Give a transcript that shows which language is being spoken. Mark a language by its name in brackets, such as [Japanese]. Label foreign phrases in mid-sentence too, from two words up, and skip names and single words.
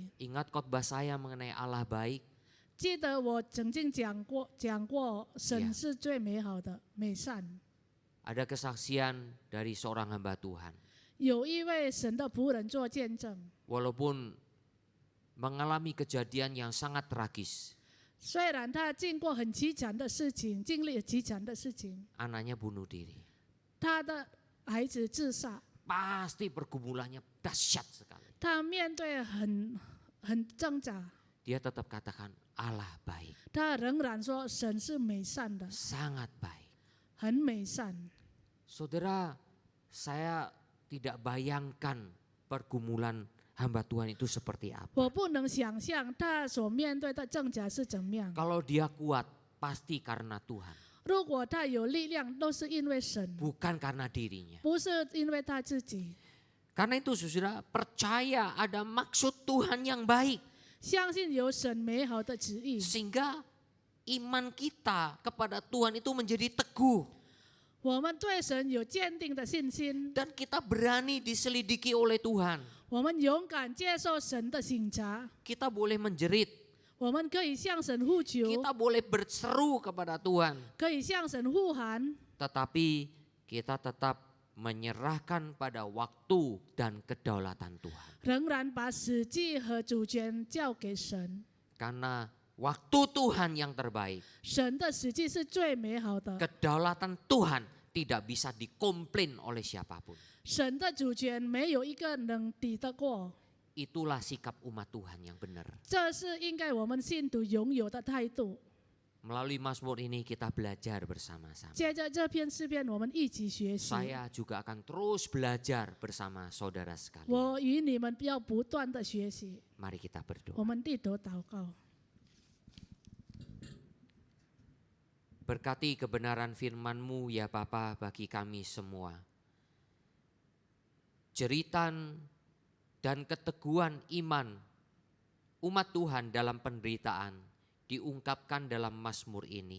[Indonesian] Ingat khotbah saya mengenai Allah baik. [Chinese] 记得我曾经讲过，神是最美好的、美善。 [Indonesian] Ada kesaksian dari seorang hamba Tuhan. [Chinese] 有一位神的仆人做见证， [Indonesian] Walaupun mengalami kejadian yang sangat tragis, [Chinese] 虽然他经过很凄惨的事情，经历凄惨的事情， [Indonesian] anaknya bunuh diri. [Chinese] 他的孩子自杀， [Indonesian] Pasti pergumulannya dahsyat sekali. [Chinese] 他面对很挣扎， [Indonesian] Dia tetap katakan Allah baik, [Chinese] 他仍然说神是美善的， [Indonesian] sangat baik. [Chinese] 很美善。 [Indonesian] Saudara, saya tidak bayangkan pergumulan hamba Tuhan itu seperti apa. [Chinese] 我不能想象他所面对的挣扎是怎么样。 [Indonesian] Kalau dia kuat, pasti karena Tuhan, [Chinese] 如果他有力量，都是因为神， [Indonesian] bukan karena dirinya. [Chinese] 不是因为他自己。 [Indonesian] Karena itu saudara, percaya ada maksud Tuhan yang baik. [Chinese] 相信有神美好的旨意， [Indonesian] Sehingga iman kita kepada Tuhan itu menjadi teguh. [Chinese] 我们对神有坚定的信心， [Indonesian] Dan kita berani diselidiki oleh Tuhan. [Chinese] 我们勇敢接受神的省察， [Indonesian] Kita boleh menjerit, [Chinese] 我们可以向神呼求， [Indonesian] kita boleh berseru kepada Tuhan. [Chinese] 可以向神呼喊， [Indonesian] Tetapi kita tetap menyerahkan pada waktu dan kedaulatan Tuhan. [Chinese] 仍然把实际和主权交给神。 [Indonesian] Karena waktu Tuhan yang terbaik. [Chinese] 神的实际是最美好的， [Indonesian] Kedaulatan Tuhan tidak bisa dikomplain oleh siapapun. [Chinese] 神的主权没有一个能抵得过。 [Indonesian] Itulah sikap umat Tuhan yang benar. [Chinese] 这是应该我们信徒拥有的态度。 [Indonesian] Melalui Mazmur ini kita belajar bersama-sama. [Chinese] 接着这篇诗篇，我们一起学习。 [Indonesian] Saya juga akan terus belajar bersama saudara sekalian. [Chinese] 我与你们要不断的学习。 [Indonesian] Mari kita [Chinese] 我 [Indonesian] berdoa. [Chinese] 们低头祷告， [Indonesian] Berkati kebenaran firman-Mu ya Bapa bagi kami semua. Jeritan dan keteguhan iman umat Tuhan dalam penderitaan diungkapkan dalam Mazmur ini.